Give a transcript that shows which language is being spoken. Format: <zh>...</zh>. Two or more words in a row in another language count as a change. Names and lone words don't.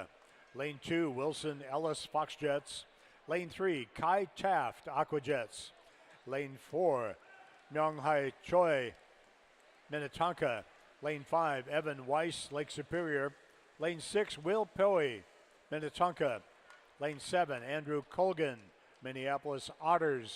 <en>Lane 2, Wilson Ellis, Fox Jets. Lane 3, Kai Taft, Aquajets. Lane 4, Myung-Hai Choi, Minnetonka. Lane 5, Evan Weiss, Lake Superior. Lane 6, Will Poey, Minnetonka. Lane 7, Andrew Colgan, Minneapolis Otters.</en>